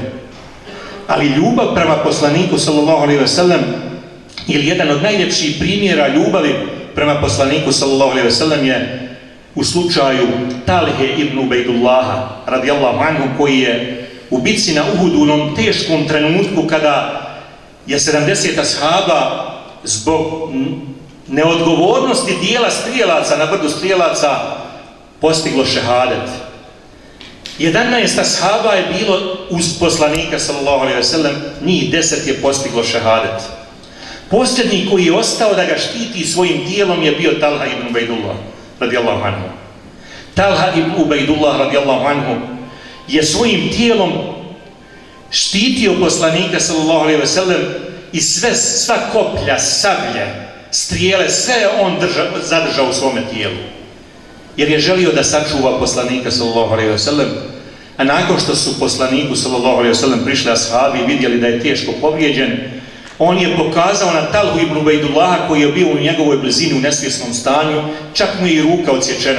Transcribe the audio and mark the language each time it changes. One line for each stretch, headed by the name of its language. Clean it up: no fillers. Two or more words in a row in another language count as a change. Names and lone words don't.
Bosnian: Ali ljubav prema poslaniku,
Arabic: صلى الله عليه وسلم,
Bosnian: ili jedan od najljepših primjera ljubavi prema poslaniku,
Arabic: صلى الله عليه وسلم,
Bosnian: je u slučaju Talhe ibn Ubejdullaha
Arabic: رضي الله عنه,
Bosnian: koji je u bitci na Uhudu, u onom teškom trenutku kada je 70 ashaba zbog neodgovornosti dijela strijelaca na brdu strijelaca postiglo šehadet. 11 ashaba je bilo uz poslanika,
Arabic: صلى الله عليه وسلم,
Bosnian: njih 10 je postiglo šehadet. Posljednji koji je ostao da ga štiti svojim tijelom je bio Talha ibn Ubejdullah
Arabic: رضي الله عنه.
Bosnian: Talha ibn Ubejdullah
Arabic: رضي الله عنه
Bosnian: je svojim tijelom štitio poslanika,
Arabic: صلى الله عليه وسلم,
Bosnian: i sva koplja, sablje, strijele, sve je on zadržao u svome tijelu. Jer je želio da sačuva poslanika,
Arabic: صلى الله عليه وسلم,
Bosnian: a nakon što su poslaniku,
Arabic: صلى الله عليه وسلم,
Bosnian: prišli ashabi i vidjeli da je teško povrijeđen, on je pokazao na Talhu ibn Ubejdullaha, koji je bio u njegovoj blizini u nesvjesnom stanju, čak mu je i ruka odsječena.